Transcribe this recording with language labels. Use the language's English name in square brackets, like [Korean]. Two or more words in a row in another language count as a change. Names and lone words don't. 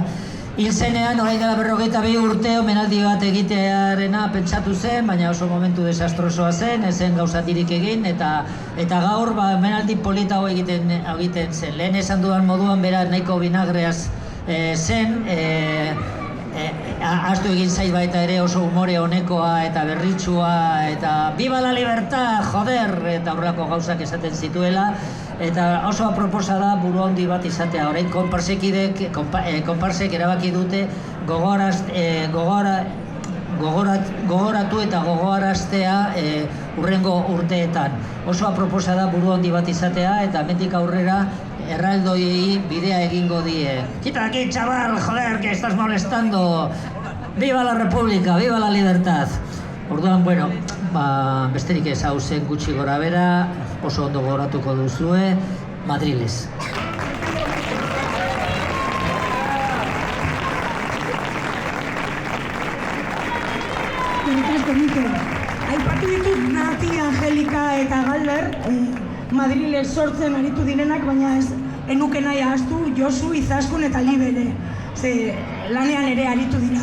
[Basque] Hil zenean, orain dela 42 urte, omenaldi bat egitearena pentsatu zen, baina oso momentu desastrosoa zen, ezen gauzatirik egin, eta gaur omenaldi polita hau egiten zen. Lehen esan dudan moduan, bera nahiko vinagreaz zen, ahaztu egin zait baita ere oso umore honekoa eta berritsua, eta [Spanish] viva la libertad, joder, [Basque] eta horrelako gauzak esaten zituela, eta oso aproposa da buru handi bat izatea. Orain konparsek erabaki dute gogoratu eta gogoaraztea hurrengo urteetan. Oso aproposa da buru handi bat izatea, eta hemendik aurrera erraldoiei bidea egingo die. [Spanish] Quita aquí, chaval, joder, que estás molestando. Viva la República, viva la libertad. [Basque] Orduan, bueno, besterik ez hau zen gutxi gora bera, oso ondo gogoratuko duzue, Madriles. Aipatu ditut Nati, Angelika eta Galder, Madriles sortzen aritu direnak, baina ez enuke nahi ahaztu Josu, Izaskun eta Libere, ze lanean ere aritu dira.